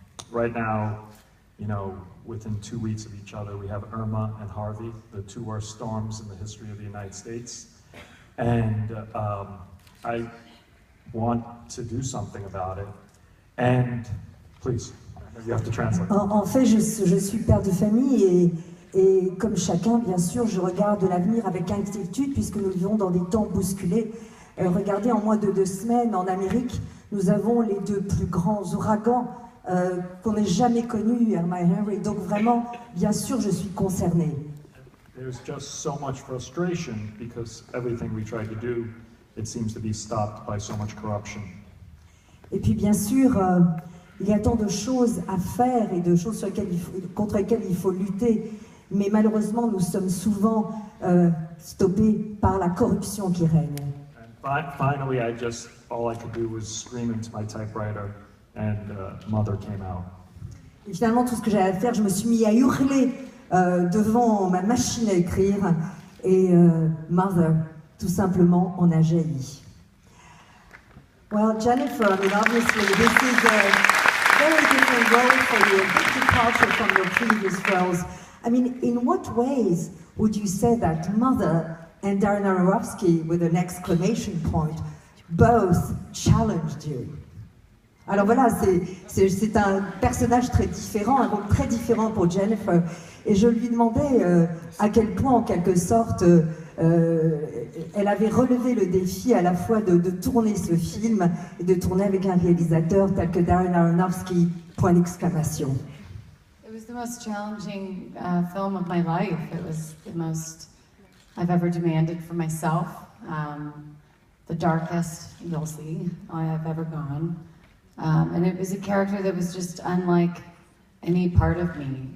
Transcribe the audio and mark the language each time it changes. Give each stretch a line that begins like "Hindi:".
English: Right now, you know, within 2 weeks of each other, we have Irma and Harvey, the 2 worst storms in the history of the United States. And I want to do something about it. And please, you have to translate.
French: En fait, je suis père de famille et comme chacun, bien sûr, je regarde l'avenir avec inquiétude puisque nous vivons dans des temps bousculés. Regardez, en moins de 2 semaines, en Amérique, nous avons les 2 plus grands ouragans qu'on n'ait jamais connus, Irma et Harvey. Donc vraiment, bien sûr, je suis concernée.
English: There's just so much frustration because everything we try to do, it seems to be stopped by so much corruption.
French: Et puis, bien sûr, il y a tant de choses à faire et de choses contre lesquelles il faut lutter. Mais malheureusement, nous sommes souvent stoppés par la corruption qui règne.
English: And finally, all I could do was scream into my typewriter, and Mother came out.
French: Et finalement, tout ce que j'avais à faire, je me suis mis à hurler devant ma machine à écrire, et Mother, tout simplement, en a jailli.
English: Well, Jennifer, I mean, obviously, this is a very different role for you, a big departure from your previous roles. I mean, in what ways would you say that Mother and Darren Aronofsky, with an exclamation point, both challenged you?
French: Alors voilà, c'est un personnage très différent, un rôle très différent pour Jennifer. Et je lui demandais à quel point, en quelque sorte, elle avait relevé le défi à la fois de tourner ce film et de tourner avec un réalisateur tel que Darren Aronofsky, point d'exclamation.
English: It was the most challenging film of my life. It was the most I've ever demanded for myself. The darkest, you'll see, I have ever gone. And it was a character that was just unlike any part of me.